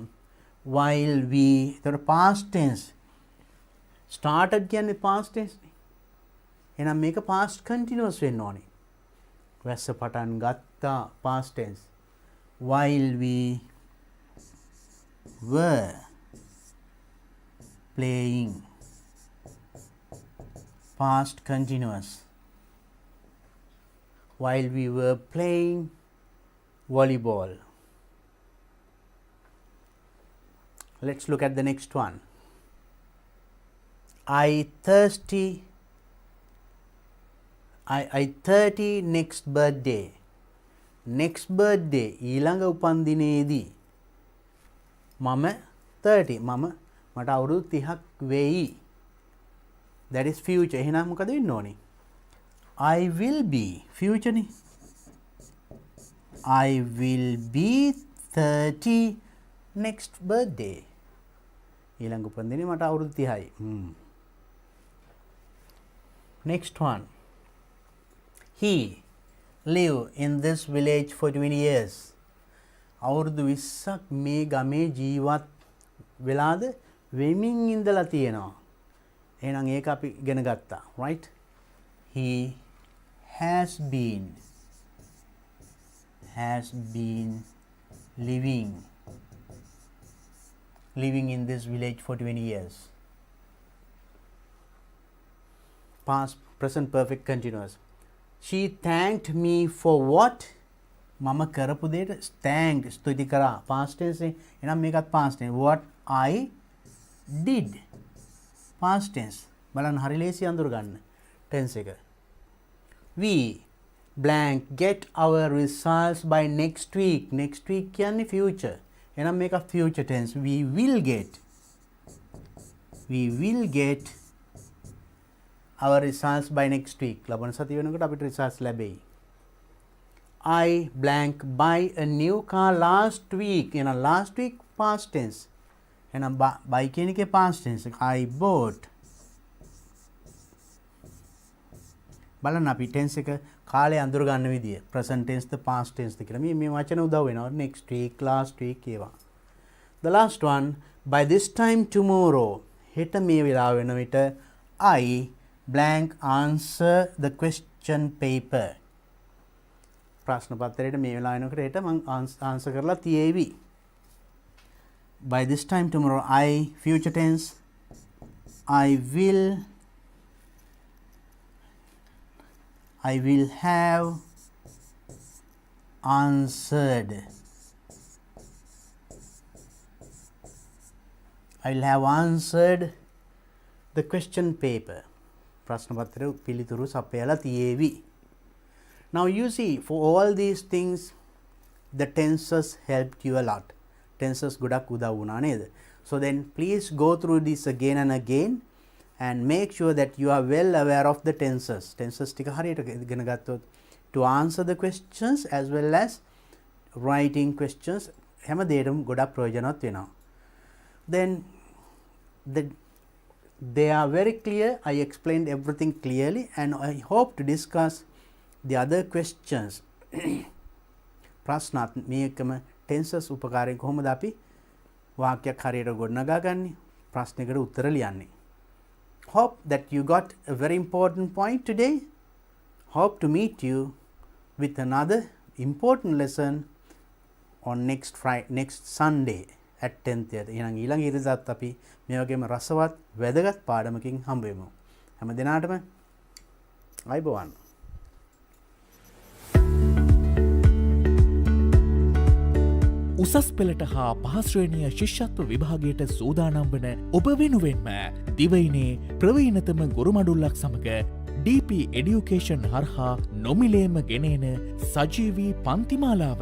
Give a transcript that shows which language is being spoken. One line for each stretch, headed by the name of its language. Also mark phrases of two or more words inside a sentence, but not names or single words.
English: while we එතකොට past tense. started කියන්නේ past tense නේ.
Sinhala: එහෙනම් මේක
English: past continuous
Sinhala: වෙන්න ඕනේ. වැස්ස පටන් ගත්තා
English: past tense. while we were playing past continuous. while we were playing volleyball. Let's look at the next one. I 30 next birthday. next birthday
Sinhala: ඊළඟ උපන්දිනේදී මම 30 මට අවුරුදු 30ක් වෙයි.
English: that is future.
Sinhala: එහෙනම් මොකද වෙන්න ඕනේ?
English: I will be future නේ. I will be 30 next birthday.
Sinhala: ඊළඟ උපන්දිනේ මට අවුරුදු 30යි.
English: Next one. He live in this village for 20 years.
Sinhala: අවුරුදු 20ක් මේ ගමේ ජීවත් වෙලාද වෙමින් ඉඳලා තියෙනවා. එහෙනම් ඒක අපි ඉගෙන ගත්තා.
English: Right? He has been living in this village for 20 years. Past, present perfect continuous. She thanked me for what?
Sinhala: මම කරපු දෙයට thanked ස්තුති කරා.
English: past tense
Sinhala: එහෙනම් මේකත්
English: past tense. What I did. past tense.
Sinhala: බලන්න හරි ලේසි අඳුර ගන්න tense එක.
English: We blank get our results by next week. Next week කියන්නේ future.
Sinhala: එහෙනම් මේක
English: future tense. We will get our results by next week.
Sinhala: ලබන සතිය වෙනකොට අපිට results ලැබෙයි.
English: I blank buy a new car last week. එහෙනම් last week past tense.
Sinhala: එහෙනම් buy කියන එකේ
English: past tense. I bought.
Sinhala: බලන්න අපි tense එක කාලය අඳුර ගන්න විදිය.
English: present tense
Sinhala: ද
English: past tense
Sinhala: ද කියලා. මේ වචන උදව් වෙනවා.
English: next week, last week ඒවා. The last one, by this time tomorrow.
Sinhala: හෙට මේ වෙලාව වෙන විට
English: I blank answer the question paper.
Sinhala: ප්‍රශ්න පත්‍රයට මේ වෙලාව වෙනකොට හෙට මම answer කරලා තියෙවි.
English: By this time tomorrow, I future tense. I will have answered. I will have answered the question paper.
Sinhala: ප්‍රශ්න පත්‍රය පිළිතුරු සපයලා තියෙවි.
English: Now you see, for all these things, the tenses helped you a lot.
Sinhala: Tenses ගොඩක් උදව් වුණා නේද?
English: So then please go through this again and again and make sure that you are well aware of the tenses.
Sinhala: Tenses ටික හරියට ඉගෙන ගත්තොත්
English: to answer the questions as well as writing questions
Sinhala: හැම දෙයකම ගොඩක් ප්‍රයෝජනවත් වෙනවා.
English: Then they are very clear. I explained everything clearly and I hope to discuss the other questions.
Sinhala: ප්‍රශ්නත් මේකම tenses උපකාරයෙන් කොහොමද අපි වාක්‍යයක් හරියට ගොඩනගා ගන්නේ? ප්‍රශ්නයකට උත්තර ලියන්නේ.
English: Hope that you got a very important point today. Hope to meet you with another important lesson on next Sunday at 10:30.
Sinhala: එහෙනම් ඊළඟ ඉරිදාත් අපි මේ වගේම රසවත් වැදගත් පාඩමකින් හම්බ වෙමු. හැම දිනාටම අයබෝවන්. උසස් පෙළට හා පහස්ශ්‍රේණිය ශිෂ්‍යත්ව විභාගයට සූදානම් වන ඔබ වෙනුවෙන්ම දිවයිනේ ප්‍රවීණතම ගොරුමඩුල්ලක් සමඟ DP එඩියුකේෂන් හරහා නොමිලේම ගෙනන සජීවී පන්තිමාලාව.